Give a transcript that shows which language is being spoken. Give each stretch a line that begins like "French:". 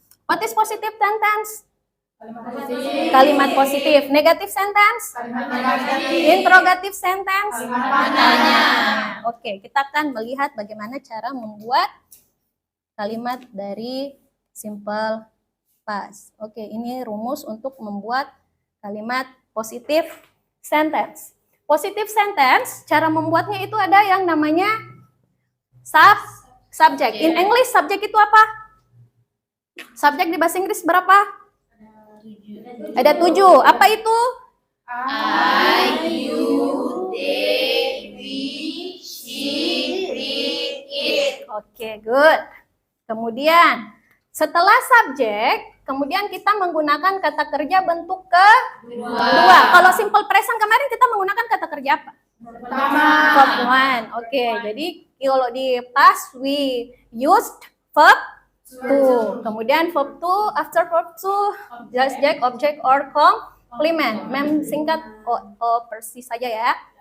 English: What is positive sentence?
Indonesian: Kalimat positif.
English: Negative sentence? Interrogative sentence?
Indonesian: Oke, kita akan melihat bagaimana cara membuat kalimat dari simple past. Oke, ini rumus untuk membuat kalimat positif sentence. Positif sentence, cara membuatnya itu ada yang namanya subject.
English: In English,
Indonesian: subject itu apa? Subject di bahasa Inggris berapa? Ada 7. Apa itu?
English: I, you, they, we, she, it.
Indonesian: Oke, good. Kemudian, setelah subjek, kemudian kita menggunakan kata kerja bentuk kedua. Kalau simple present kemarin kita menggunakan kata kerja apa? Verb one. Oke, jadi kalau di past
English: we used verb to.
Indonesian: Kemudian
English: verb to, after verb to, subject, object, or complement.
Indonesian: Mem singkat persis saja ya.